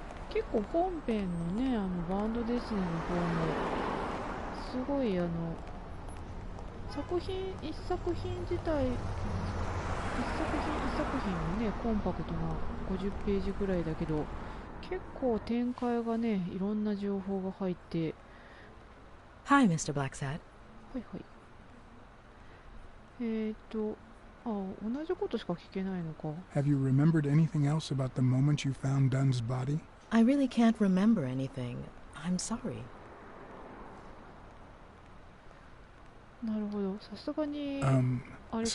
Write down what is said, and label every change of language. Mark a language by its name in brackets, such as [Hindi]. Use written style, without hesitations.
[Japanese] 結構本編のね、バンドデスネの方もすごい一作品自体、一作品もね、コンパクトな50ページぐらいだけど、結構展開がね、いろんな情報が入って。 [English] Hi, Mr. Blacksad. [Japanese] はいはい。同じことしか聞けないのか。 [English] Have you remembered anything else about the moment you found Dunn's body? I really can't remember anything. I'm sorry. [Japanese] なるほど、さすがにあれか。